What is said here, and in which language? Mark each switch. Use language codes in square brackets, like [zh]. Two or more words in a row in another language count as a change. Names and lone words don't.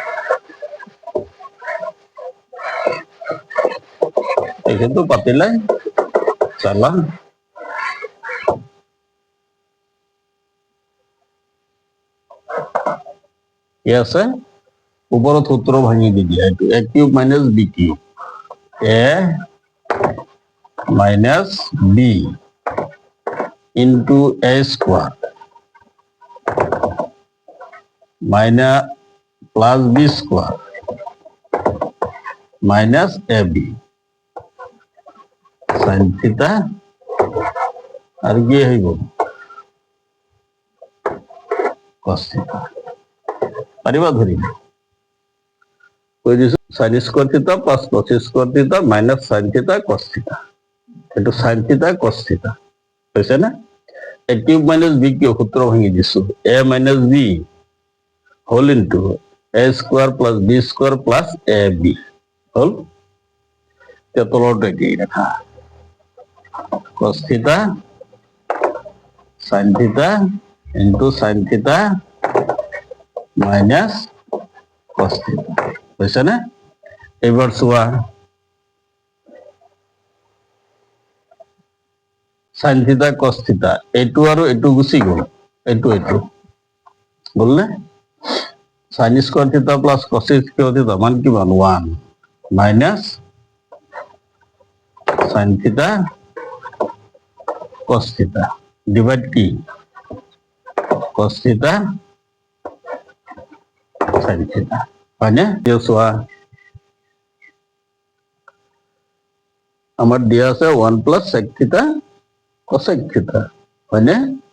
[as] এইখিনি তো পাতিলাই চালা কি আছে ওপৰত সূত্ৰ ভাঙি দি দিয়া এইটো [en] a cube minus b cube a minus b into a square minus plus b square minus ab sin theta [as] আর কি হইব [en] cos theta [as] পাৰিবা ধৰিব কৈ দিছো [en] sin square theta plus cos square theta minus sin theta cos theta এটো sin theta cos theta [as] হৈছে না [en] a cube minus b cube [as] সূত্র ভাঙি দিছো [en] a minus b whole into a square plus b square plus a b [as] হল তলৰটো একেই দেখা [en] cos theta sin theta into sin theta minus cos theta [as] হৈছে না এবার চোৱা [en] sin theta cos theta [as] এইটো আৰু এইটো গুচি গ'ল এইটো বললে [en] sin square theta plus cos square theta [as] মান কিমান [en] 1 minus sin theta cos theta divide কি cos theta sin theta [as] হয় না চোৱা আমার দিয়া আছে [en] 1 plus sec theta cosec theta [as] হয় না